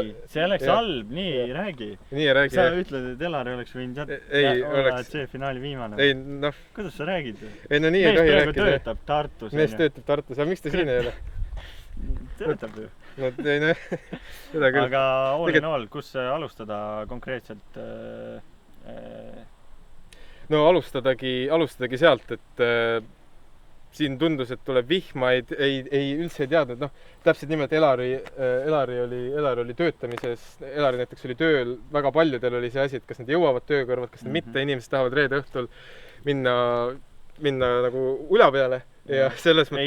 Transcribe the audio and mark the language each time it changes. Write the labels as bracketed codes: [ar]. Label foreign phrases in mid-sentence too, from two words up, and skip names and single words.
[et] see oleks halb, nii ei räägi. Nii ei räägi. Sa ütled, et Elari oleks võinud olla C-finaali viimane. Ei, noh... Kuidas sa räägid? Ei, no nii ei tohi rääkida. Mees töötab Tartus. Mees töötab Tartus, aga miks ta siin ei ole? Töötab ju. No, ei, no, seda küll. [en] Aga all in all, [et] kus alustada konkreetselt? No alustadagi sealt, et siin tundus, et tuleb vihmaid, ei üldse ei teadnud, noh, täpselt nimelt Elari oli töötamises, Elari näiteks oli tööl, väga paljudel oli see asi, et kas nad jõuavad töökõrvalt, kas nad mitte, inimesed tahavad reede õhtul minna nagu ula peale ja selles mõttes...